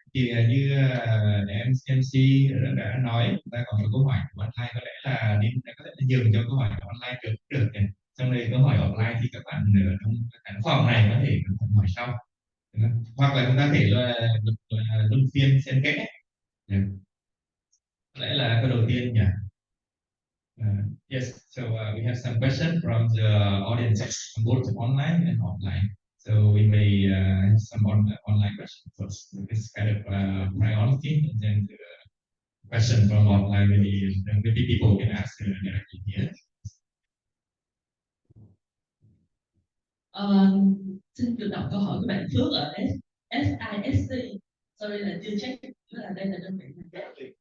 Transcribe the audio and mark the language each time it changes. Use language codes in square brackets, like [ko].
[vi] Thì như MC đã nói, chúng ta còn có câu hỏi của online, có lẽ là nên có thể là nhường cho câu hỏi của online trước được. Trong đây câu hỏi offline thì các bạn ở trong khán phòng này có thể hỏi sau, hoặc là chúng ta thể là luân phiên xen kẽ. Có lẽ là câu đầu tiên nhỉ. [en] Yes, so we have some questions from the audience, both online and offline. So we may have some online questions first. This kind of priority, and then the question from offline, maybe people can ask directly here. [vi] Xin được đọc câu hỏi của bạn Phước ở SISC. Sorry là chưa check, là đây là đơn vị nào?